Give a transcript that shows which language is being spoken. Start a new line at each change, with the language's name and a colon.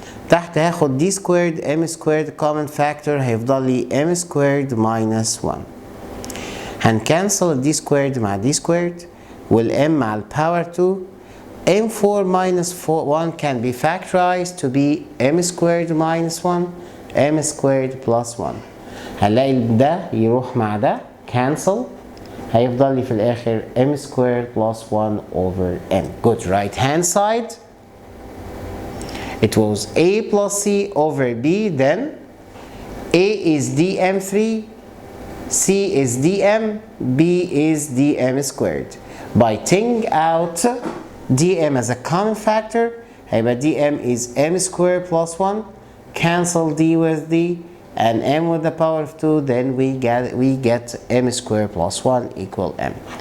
Arabic: تحت هاخد
English: d squared m squared common factor
Arabic: هيفضل لي
English: m squared minus 1.
Arabic: هنكنسل d squared مع d squared والm مع الباور 2.
English: m4 minus 1 can be factorized to be m squared minus 1 m squared plus 1.
Arabic: هنلاقي ده يروح مع ده cancel، هيفضل لي في الآخر m squared plus 1 over m.
English: Good. Right hand side it was A plus C over B, then A is dm3, C is dm, B is dm squared. By taking out dm as a common factor,
Arabic: هيبقى
English: dm is m squared plus 1, cancel d with d, and m with the power of 2, then we get m squared plus 1 equal m.